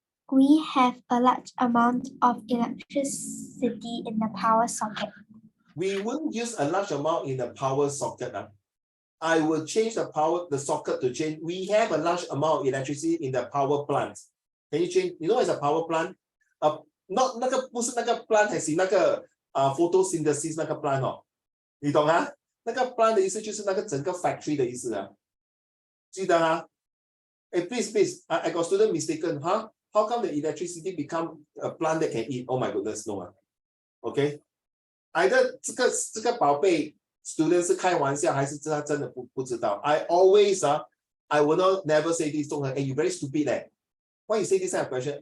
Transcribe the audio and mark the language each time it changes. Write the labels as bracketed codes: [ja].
[en] We have a large amount of electricity in the power socket. We wouldn't use a large amount in the power socket. I will change the socket to change. We have a large amount of electricity in the power plant. Can you change? You know what is a power plant? [zh] Not 那个不是那个 plant 还是那个photosynthesis 那个 plant 哦，你懂啊？那个 plant 的意思就是那个整个 factory 的意思啊，记得啊？ [en] please, I got student mistaken, huh? How come the electricity become a plant that can eat? Oh my goodness, no. Okay, either [zh] 这个宝贝 student 是开玩笑，还是他真的不知道 [en] ？I always I will never say this. Hey, you very stupid. Why you say this kind of question?